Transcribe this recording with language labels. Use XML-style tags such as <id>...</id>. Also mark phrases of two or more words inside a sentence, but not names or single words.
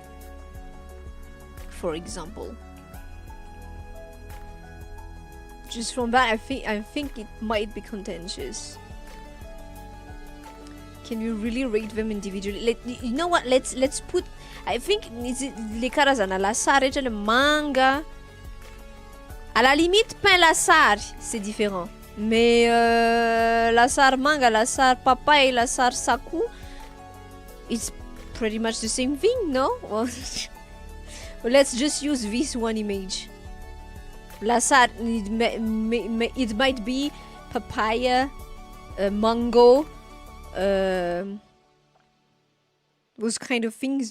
<en>For example. Just from that, I think it might be contentious. Can we really rate them individually? You know what? Let's put. I think les</en> <mg>karazana lasary, le manga.</mg> <fr>À la limite, pain lasary, c'est différent.</fr> <mg>Mais lasary manga, lasary papaye, lasary sakou,</mg> <en>it's pretty much the same thing, no? Well, let's just use this one image. Lasary, it might be papaya, mango, those kind of things.</en>